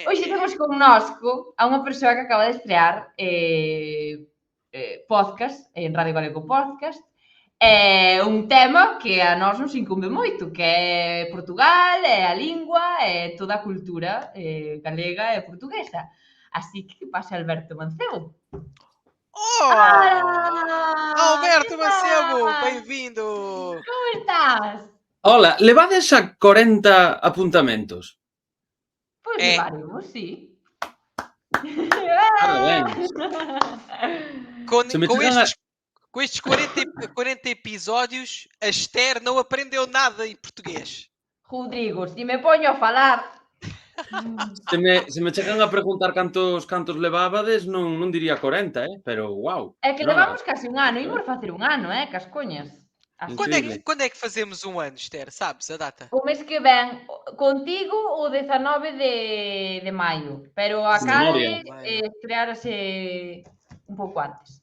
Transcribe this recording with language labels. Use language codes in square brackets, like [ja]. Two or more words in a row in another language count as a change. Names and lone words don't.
[gl] Hoxe temos connosco a unha persoa que acaba de estrear podcast, en Radio Galego Podcast, un tema que a nós nos incumbe moito, que é Portugal, é a lingua, é toda a cultura galega e portuguesa. Así que pase Alberto Mancebo. Oh! [pt] Alberto Mancebo, bem-vindo! Como estás? [gl] Hola, levades xa 40 apuntamentos? Pois levaremos, sí. [pt] Parabéns. Com estes 40 episódios, a Esther não aprendeu nada em português. [gl] Rodrigo, se me poño a falar... Se me chegan a preguntar cantos levábades, non diría 40, pero wow. É que levamos casi un ano, imos facer un ano, cas coñas. [pt] Quando é que fazemos um ano, Esther? Sabes a data? [gl] O mes que ven, contigo o 19 de maio, pero a Cale estrearase un pouco antes.